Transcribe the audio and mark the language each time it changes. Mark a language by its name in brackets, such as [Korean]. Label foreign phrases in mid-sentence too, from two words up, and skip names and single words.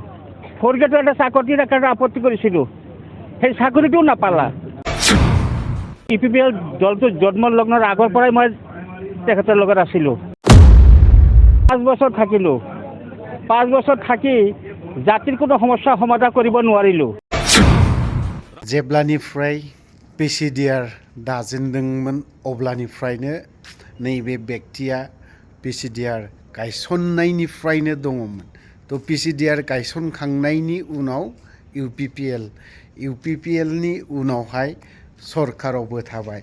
[Assamese] ফ'ৰ গ্ৰেডৰ এটা চাকৰিৰ কাৰণে আপত্তি কৰিছিলোঁ, সেই চাকৰিটোও নাপালা। UPPL দলটো জন্ম লগ্নৰ আগৰ পৰাই মই তেখেতৰ লগত আছিলোঁ। 5 বছৰ থাকিলোঁ। 5 বছৰ থাকি জাতিৰ কোনো সমস্যা সমাধান কৰিব নোৱাৰিলোঁ। [Bodo] जेब्लानिफ्राय PCDR दाजेनदोंमोन अब्लानिफ्रायनो नैबे बेक्तिया PCDR गायसननायनिफ्रायनो दङमोन। थ' PCDR गायसनखांनायनि उनाव UPPL नि उनावहाय सरकारावबो थाबाय।